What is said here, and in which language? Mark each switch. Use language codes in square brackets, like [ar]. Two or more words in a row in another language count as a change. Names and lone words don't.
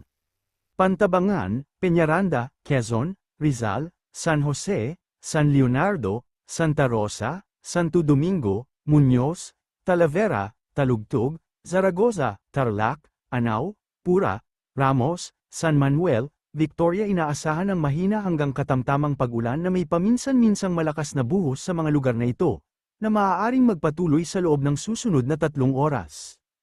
[tl] Pantabangan, Peñaranda, Quezon, Rizal, San Jose, San Leonardo, Santa Rosa, Santo Domingo, Muñoz, Talavera, Talugtog, Zaragoza, Tarlac, Anao, Pura, Ramos, San Manuel, Victoria. Inaasahan ang mahina hanggang katamtamang pag-ulan na may paminsan-minsang malakas na buhos sa mga lugar na ito, na maaaring magpatuloy sa loob ng susunod na 3 oras.